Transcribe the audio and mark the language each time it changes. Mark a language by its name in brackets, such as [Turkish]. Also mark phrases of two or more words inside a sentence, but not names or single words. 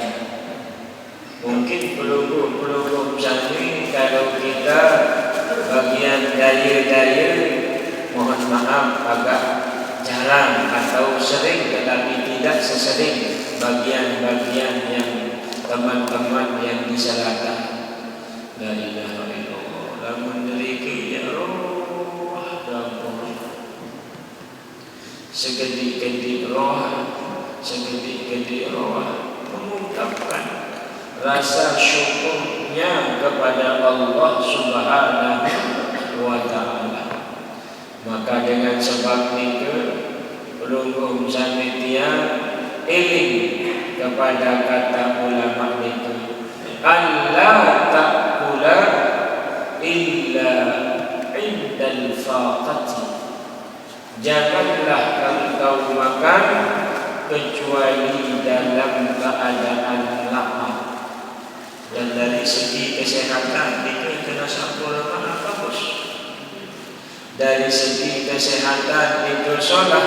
[Indonesian] Mungkin pelungguh santri kalau kita bagian daya-daya, mohon maaf agak jarang atau sering, tetapi tidak sesering bagian-bagian yang teman-teman yang disalahkan. [Arabic] La ilaha illallah. [Indonesian] Lamun memiliki ya roh dampur sekedik-kedik roh, sekedik-kedik roh mengungkapkan rasa syukurnya kepada Allah [Arabic] Subhanahu wa Ta'ala. [Indonesian] Maka dengan sebab itu [Sasak] pelungguh samitia iling [Indonesian] kepada kata ulama itu, [Arabic] alla ta'kula illa indal faqati. [Indonesian] Janganlah engkau makan kecuali dalam keadaan lapar. Dan dari segi kesehatan itu kena sampul mana bagus. Dari segi kesehatan itu sholat.